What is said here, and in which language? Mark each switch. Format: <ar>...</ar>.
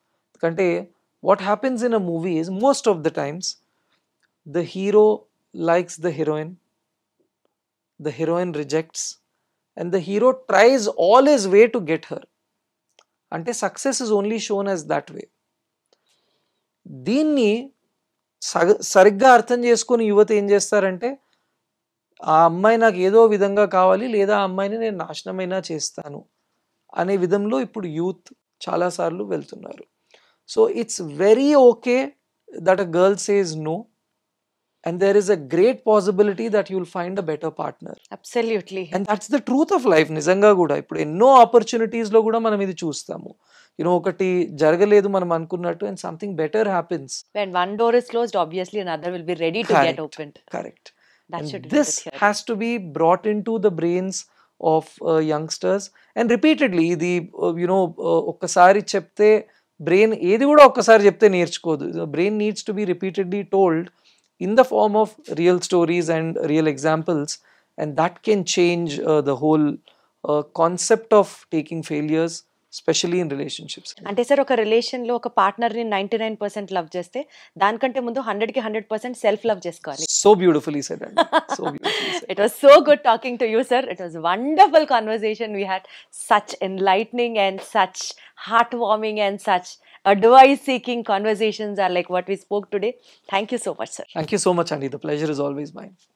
<en>ఎందుకంటే what happens in a movie is most of the times the hero likes the heroine rejects, and the hero tries all his way to get her. Ante success is only shown as that way.</en> <te>దీన్ని సరిగ్గా అర్థం చేసుకొని యువత ఏం చేస్తారంటే ఆ అమ్మాయి నాకు ఏదో విధంగా కావాలి, లేదా ఆ అమ్మాయిని నేను నాశనమైనా చేస్తాను అనే విధంలో ఇప్పుడు యూత్ చాలాసార్లు వెళ్తున్నారు.</te> <en>So it's very okay that a girl says no, and there is a great possibility that you'll find a better partner. Absolutely. And that's the truth of life.</en> <te>నిజంగా కూడా ఇప్పుడు ఎన్నో ఆపర్చునిటీస్ లో కూడా మనం ఇది చూస్తాము. ఒకటి జరగలేదు మనం అనుకున్నట్టు,</te> <en>and something better happens. When one door is closed, obviously another will be ready to get opened. Correct. That should be this has to be brought into the brains of youngsters, and repeatedly</en> <te>ఇది ఒక్కసారి చెప్తే brain ఏది కూడా ఒక్కసారి చెప్తే నేర్చుకోదు.</te> <en>Brain needs to be repeatedly told in the form of real stories and real examples, and that can change the whole concept of taking failures, especially in relationships.</en> <te>అంటే sir, ఒక రిలేషన్లో ఒక పార్ట్నర్ని 99% లవ్ చేస్తే దానికంటే ముందు 100కి 100% సెల్ఫ్ లవ్ చేసుకోవాలి.</te> <en>So beautifully said అండి. So beautifully said. It was so good talking to you, sir. It was a wonderful conversation. We had such enlightening and such heartwarming and such advice-seeking conversations are like what we spoke today. Thank you so much, sir. Thank you so much, Andy. The pleasure is always mine.</en>